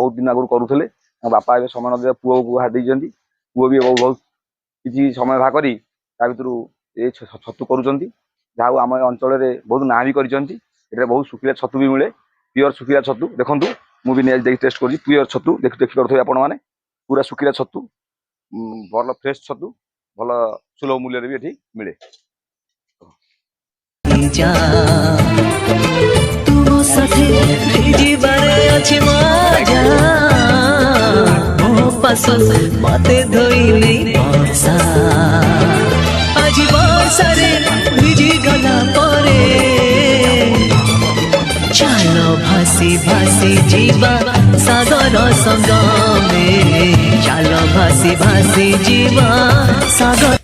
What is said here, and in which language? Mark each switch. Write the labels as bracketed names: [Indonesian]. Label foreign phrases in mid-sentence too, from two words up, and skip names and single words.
[Odia] ବହୁତ ଦିନ ଆଗରୁ କରୁଥିଲେ ତାଙ୍କ ବାପା ଏବେ ସମୟ ନଦେବା ପୁଅକୁ ହାରି ଦେଇଛନ୍ତି ପୁଅ ବି ବହୁତ କିଛି ସମୟ ବାହାର କରି ତା ଭିତରୁ ଏ ଛତୁ କରୁଛନ୍ତି ଯାହା ଆମ ଅଞ୍ଚଳରେ ବହୁତ ନାଁ ବି କରିଛନ୍ତି ଏଠାରେ ବହୁତ ଶୁଖିଲା ଛତୁ ବି ମିଳେ ପିଓର ଶୁଖିଲା ଛତୁ ଦେଖନ୍ତୁ ମୁଁ ବି ନେଇ ଟେଷ୍ଟ କରୁଛି ପିଓର ଛତୁ ଦେଖିପାରୁଥିବେ ଆପଣମାନେ ପୁରା ଶୁଖିଲା ଛତୁ ଭଲ ଫ୍ରେଶ୍ ଛତୁ ଭଲ ସୁଲଭ ମୂଲ୍ୟରେ ବି ଏଠି ମିଳେ ଯା ତୁମ ସାଥେ ଭିଜିବାରେ ଅଛି ମଜା ମୋ ପାଶୋ ମତେ ଧୋଇଲେ ବର୍ଷା ଆଜ ବର୍ଷାରେ ଭିଜି ଗଲା ପରେ ଚାଲୋ ଭାସି ଭାସି ଜୀବା ସାଗର ସଙ୍ଗମେ ଚାଲୋ ଭାସି ଭାସି ଜୀବା ସାଗର